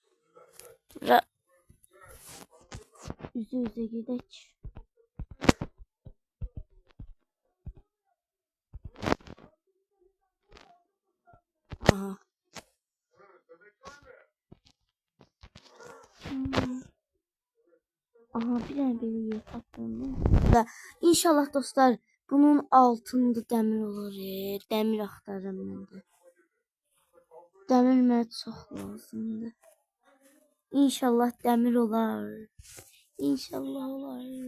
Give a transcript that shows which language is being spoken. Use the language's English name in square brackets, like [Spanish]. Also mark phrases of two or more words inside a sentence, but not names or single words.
[Azerbaijani] Üzə gedək. Aha. Aha bir tane böyle yer tapdım. İnşallah dostlar bunun altında demir olur. Demir axtarıram mən də. Demir mənə çox lazımdır. İnşallah demir olar. İnşallah olar.